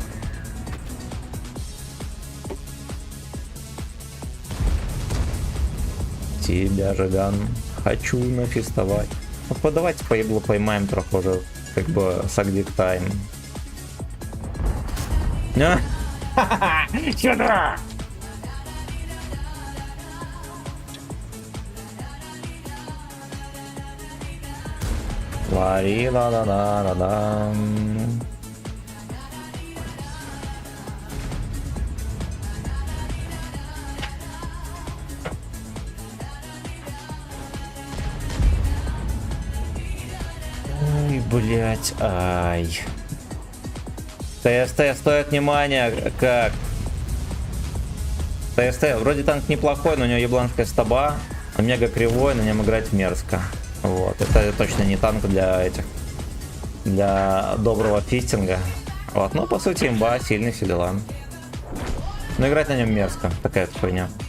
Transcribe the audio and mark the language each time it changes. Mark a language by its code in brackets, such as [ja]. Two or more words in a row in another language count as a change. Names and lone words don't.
[ru] Тебя, Жиган, хочу нафестовать. Ну, давайте по еблу поймаем трохи уже, как бы, сагдик тайм. Сюда! Лари ла ла ла ла ла. Ой, блять, ай. ТСТ стоит внимания, как? ТСТ, вроде танк неплохой, но у него ебланская стаба, он мега кривой, на нем играть мерзко. Вот, это точно не танк для этих, для доброго фистинга. Вот, ну по сути имба, сильный, все дела. Но играть на нем мерзко, такая вот хуйня.